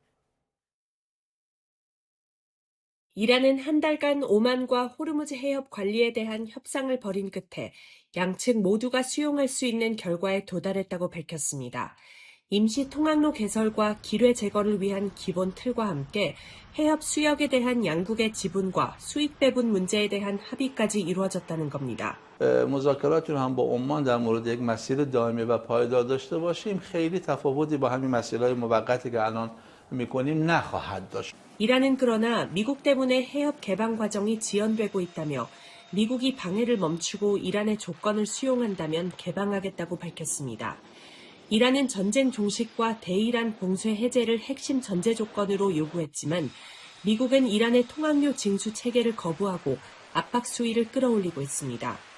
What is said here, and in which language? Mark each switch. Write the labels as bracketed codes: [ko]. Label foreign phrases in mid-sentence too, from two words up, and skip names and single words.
[ko] 이란은 한 달간 오만과 호르무즈 해협 관리에 대한 협상을 벌인 끝에 양측 모두가 수용할 수 있는 결과에 도달했다고 밝혔습니다. 임시 통항로 개설과 기뢰 제거를 위한 기본 틀과 함께 해협 수역에 대한 양국의 지분과 수익 배분 문제에 대한 합의까지 이루어졌다는 겁니다. [fa] مذاکراتی رو هم با عمان در مورد یک مسیر دائمی و پایدار داشته باشیم خیلی تفاوتی با همین مسیرهای موقتی که الان می‌کنیم نخواهد داشت. [ko] 이란은 그러나 미국 때문에 해협 개방 과정이 지연되고 있다며 미국이 방해를 멈추고 이란의 조건을 수용한다면 개방하겠다고 밝혔습니다. 이란은 전쟁 종식과 대이란 공세 해제를 핵심 전제 조건으로 요구했지만 미국은 이란의 통항로 징수 체계를 거부하고 압박 수위를 끌어올리고 있습니다.